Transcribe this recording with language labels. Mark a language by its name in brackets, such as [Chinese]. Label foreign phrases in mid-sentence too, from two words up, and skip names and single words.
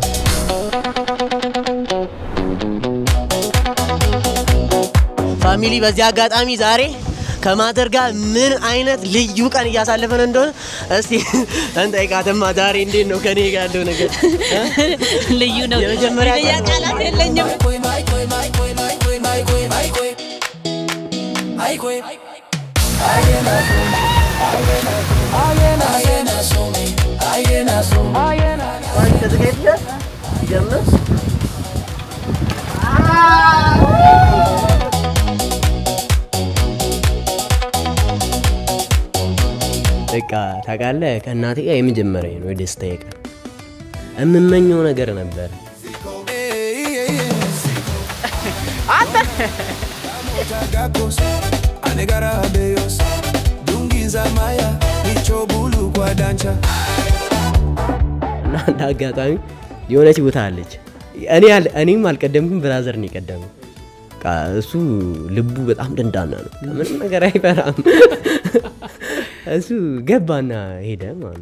[Amharic] ፋሚሊ በዚህ አጋጣሚ ዛሬ ከማደር ጋር ምን አይነት ልዩ ቀን ያሳለፈን እንደሆነ እስቲ እንጠይቃተማ ዛሬ እንዴት ነው ከኔ ጋር ያለው ነገር ልዩ ነው የመጀመሪያ ቃላት የለኝም ኮይ ማይ ኮይ ማይ ኮይ ማይ ኮይ ማይ ኮይ ማይ ኮይ አይ ኮይ አየና ሱሜ አየና አንተ ተገኘ ጀምር በቃ በቃ ታውቃለህ ከእናቴ ጋር የመጀመሪያ ነው የደስታዬ ቀን እምመኘው ነገር ነበር Anegara beyos dungiza maya ichobulu kwa dancha እና አጋጣሚ የሆነች ቦታ አለች እኔም አልቀደምኩም ብራዘር ነው የቀደመው እሱ ልቡ በጣም ደንዳና ነው ምንም ነገር አይፈራም እሱ ገባና ሄደ ማለት